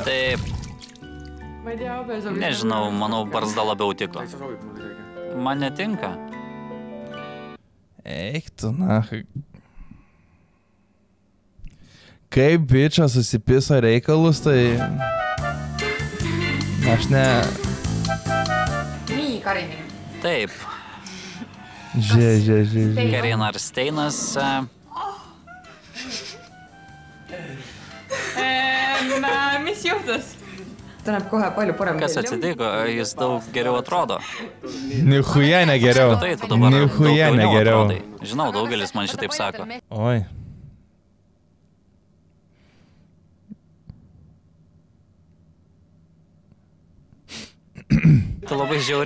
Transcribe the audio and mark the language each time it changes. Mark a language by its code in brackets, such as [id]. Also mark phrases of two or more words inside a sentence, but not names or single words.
[lt] Taip, nežinau, manau, barzda labiau tiko. Man netinka. Eik tu, nahui. Kaip bičas susipiso reikalus, tai... Aš ne... [et] Nii, Karin. [lt] Taip. Žė. Karin Arsteinas... [et] Mis juhtus? Ta näeb kohe palju parem. [lt] Kas atsitiko? Jis daug geriau atrodo. Nichuja negeriau. Tai tu dabar daug Nichuja jauniau negeriau. atrodai. Žinau, daugelis man šitaip sako. Oi. Tu labai žiauri.